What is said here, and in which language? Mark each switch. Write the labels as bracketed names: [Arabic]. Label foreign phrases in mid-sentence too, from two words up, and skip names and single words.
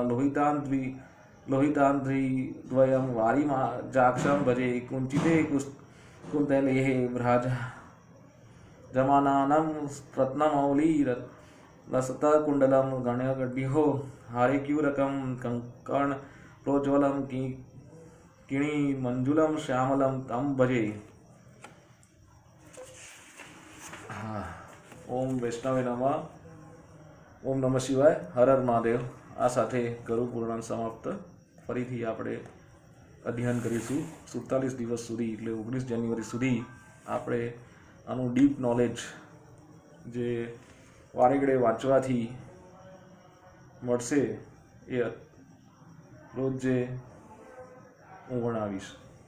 [Sanskrit] लोहितान्ध्रीद्वयं वारिजाक्षं भजे कुञ्चिते कुन्तलेः भ्राज जमानानं रत्नमौलिरलसत्कुण्डलं गणगड्यो हारिक्यूरकं कङ्कणप्रोज्वलं किणी मंजुलम श्यामलम तम भजे। ओम वैष्णवे नमः। ओम नमः शिवाय। हर हर महादेव। [Gujarati] આ સાથે ગરુ પુરાણ સમાપ્ત। फरीथी આપણે અધ્યયન કરીશું 47 દિવસ સુધી, એટલે 19 જાન્યુઆરી સુધી આપણે આનું [English] deep knowledge [Gujarati] જે વારેગળે વાંચવાથી મળશે એ રોજ જે હું ભણાવીશ।